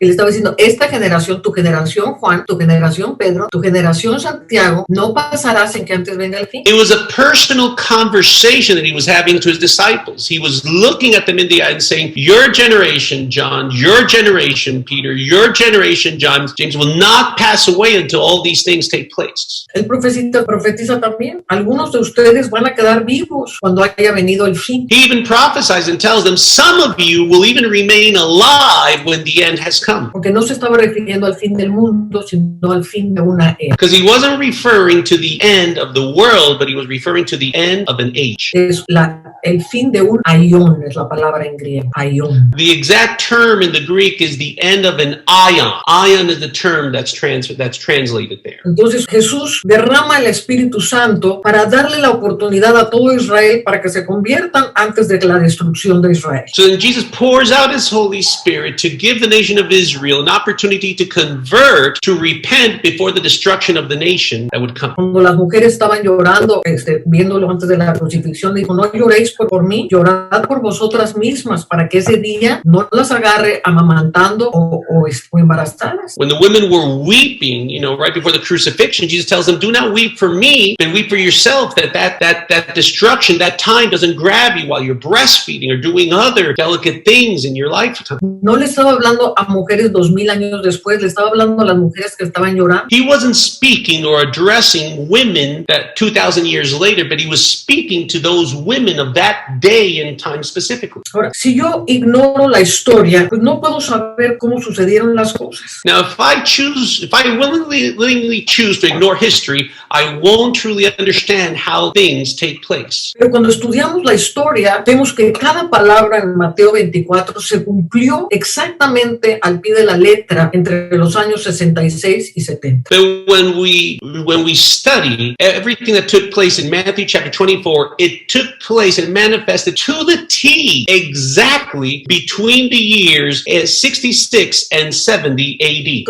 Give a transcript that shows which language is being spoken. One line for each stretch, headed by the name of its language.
Spanish: Él estaba diciendo, esta generación, tu generación Juan, tu generación Pedro, tu generación Santiago, no pasará sin que antes venga el fin.
English: It was a personal conversation that he was having to his disciples. He was looking at them in the eye and saying, your generation, John, your generation, Peter, your generation, John, James, will not pass away until all these things take place.
Spanish: Él profetiza también. Algunos de ustedes van a quedar vivos cuando haya venido el fin.
English: He even prophesies and tells them, some of you will even remain alive when the end has come.
Spanish: Porque no se estaba refiriendo al fin del mundo, sino al fin de una era.
English: Because he wasn't referring to the end of the world, but he was referring to the end of an age.
Spanish: Es el fin de un aion, es la palabra en griego, aion.
English: The exact term in the Greek is the end of an ion. Ion is the term that's translated there.
Spanish: Entonces Jesús derrama el Espíritu Santo para darle la oportunidad a todo Israel para que se conviertan antes de la destrucción de Israel.
English: So then Jesus pours out his Holy Spirit to give the nation of Israel an opportunity to convert, to repent before the destruction of the nation that would come.
Spanish: Cuando las mujeres estaban llorando, viéndolo antes de la crucifixión, dijo, no lloréis por mí, llorad por vosotras mismas para que ese día no las agarre amamantando o embarazadas.
English: When the women were weeping, right before the crucifixion, Jesus tells them, do not weep for me, but weep for yourself, that destruction, that time doesn't grab you while you're breastfeeding or doing other delicate things in your lifetime.
Spanish: No le estaba hablando a mujeres 2000 años después, le estaba hablando a las mujeres que estaban llorando.
English: He wasn't speaking or addressing women that 2,000 years later, but he was speaking to those women of that that day and time specifically.
Spanish: Ahora, si yo ignoro la historia, pues no puedo saber cómo sucedieron las cosas.
English: Now, if I willingly choose to ignore history, I won't truly understand how things take place.
Spanish: Pero cuando estudiamos la historia, vemos que cada palabra en Mateo 24 se cumplió exactamente al pie de la letra entre los años 66 y 70.
English: But when we study everything that took place in Matthew chapter 24, it took place and manifested to the T exactly between the years 66 and 70 AD.